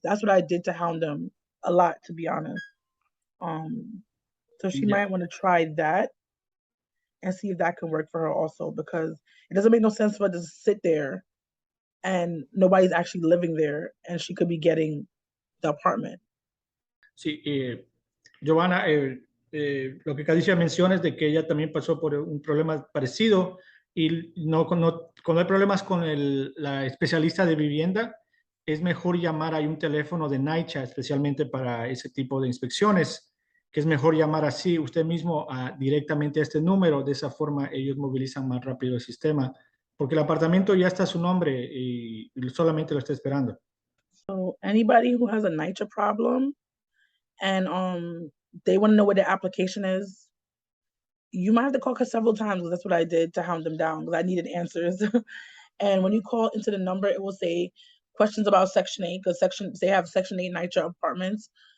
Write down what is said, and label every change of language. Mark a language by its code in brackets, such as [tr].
[en] That's what I did to hound them a lot, to be honest. So she might want to try that and see if that can work for her also, because it doesn't make no sense for her to sit there and nobody's actually living there and she could be getting the apartment. [es] Sí, Giovana, lo que Cadicia menciona es de que ella también pasó por un problema parecido y cuando hay problemas con la especialista de vivienda, es mejor llamar a un teléfono de NYCHA, especialmente para ese tipo de inspecciones, que es mejor llamar así usted mismo directamente a este número. De esa forma ellos movilizan más rápido el sistema, porque el apartamento ya está a su nombre y solamente lo está esperando. [en] So anybody who has a NYCHA problem and they want to know what their application is, you might have to call her several times, because that's what I did to hound them down, because I needed answers. And when you call into the number, it will say questions about Section 8, because they have Section 8 NYCHA apartments.